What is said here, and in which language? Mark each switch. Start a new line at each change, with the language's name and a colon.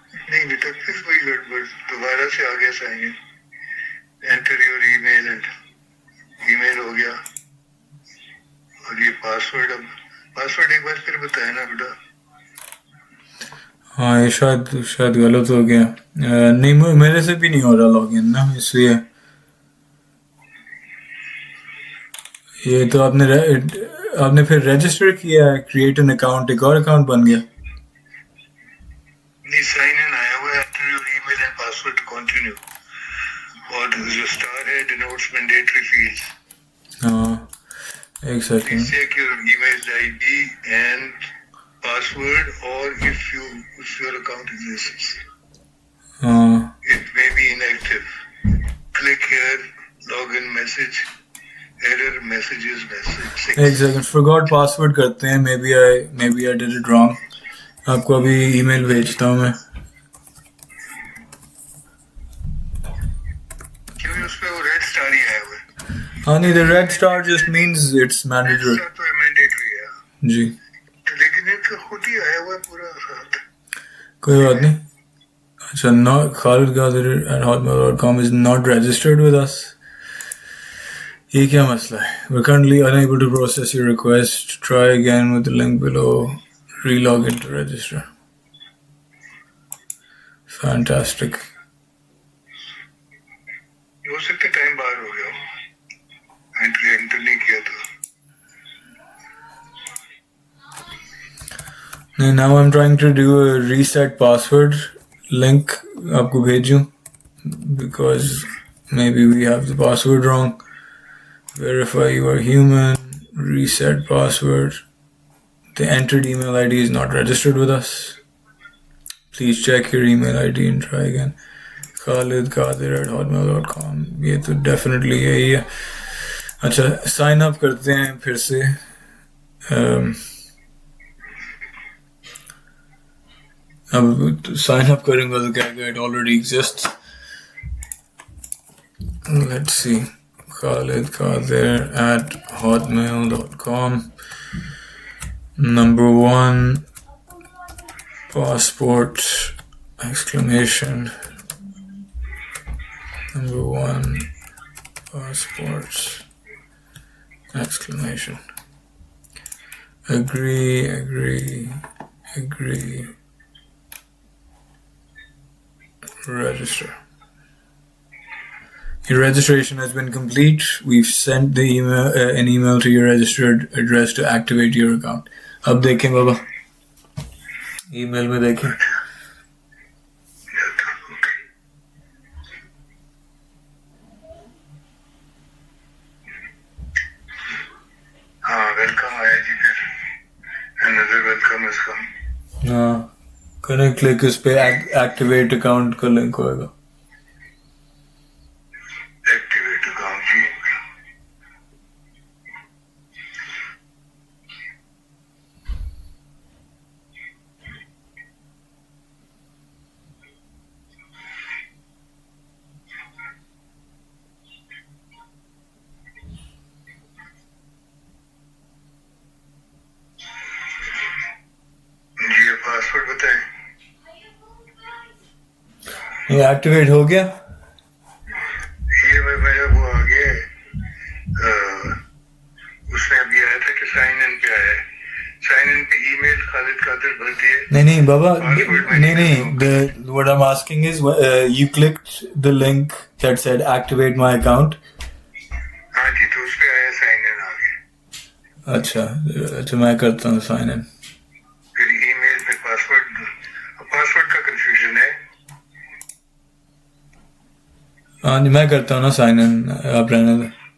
Hindi: नहीं बेटा फिर वही गड़बड़ दोबारा से आगे से आएंगे.
English: Enter your email and email
Hindi: हो गया. और ये पासवर्ड अब पासवर्ड एक बार फिर बताया ना बेटा. हाँ ये शायद गलत हो गया. नहीं मेरे से भी नहीं हो रहा लॉगिन ना, इसलिए. ये तो आपने फिर रजिस्टर किया है, क्रिएट एन अकाउंट, एक और अकाउंट बन गया. नहीं साइन इन आया हुआ है.
English: Enter your email and password to continue.
Hindi: और जो स्टार है
English: denotes mandatory fields.
Hindi: हाँ एक
English: Please
Hindi: second.
English: check your email ID and password, or if your account exists.
Hindi: हाँ
English: It may be inactive. Click here, login message, error messages message 6.
Hindi: एक second. Forgot password करते हैं.
English: maybe I did it wrong.
Hindi: आपको अभी email भेजता हूँ मैं. क्योंकि उस पे वो रेड स्टार ही आया हुआ है. हाँ नहीं,
English: the red star just means it's mandatory.
Hindi: Star तो मैंडेटरी है. जी तो लेकिन ये तो खुद ही आया हुआ है पूरा साथ. कोई बात नहीं.
English: अच्छा, not khalid@hotmail.com is not registered with us.
Hindi: ये क्या मसला है?
English: We're currently unable to process your request. Try again with the link below. Relog in to register. Fantastic.
Hindi: हो सकता है टाइम बाहर हो गया हो. एंटर नहीं किया था.
English: Now I'm trying to do a reset password link.
Hindi: आपको भेजूं
English: because maybe we have the password wrong. Verify you are human. Reset password. The entered email ID is not registered with us. Please check your email ID and try again. khalid@hotmail.com.
Hindi: ये तो definitely यही है. अच्छा, sign up करते हैं फिर से.
English: अब sign up
Hindi: करूँगा तो क्या
English: it already exists. Let's see. khalid@hotmail.com. Number 1, passport, exclamation. Number 1, passport, exclamation. Agree. Register. Your registration has been complete. We've sent the an email to your registered address to activate your account.
Hindi: अब देखें बाबा, email में देखें. हाँ welcome आया जी.
English: फिर another welcome is come.
Hindi: हाँ करें click, इस पे एक्टिवेट अकाउंट का लिंक होएगा.
English: Activate account जी.
Hindi: जी ये पासवर्ड ये एक्टिवेट हो गया? ये मेरा वो आ गया है, उसमें अभी आया था कि साइन इन पे आया है, साइन इन पे ईमेल खालिद कादिर भर दिए। नहीं बाबा,
English: Password नहीं what I'm asking is you clicked the link that said activate my account.
Hindi: हाँ जी, तो उस पे आया साइन इन आ गया। अच्छा मैं करता हूँ साइन इन। फिर ईमेल पे पासवर्ड का कंफ्यूजन है। हाँ जी मैं करता हूँ ना साइन इन, आप रहने दो।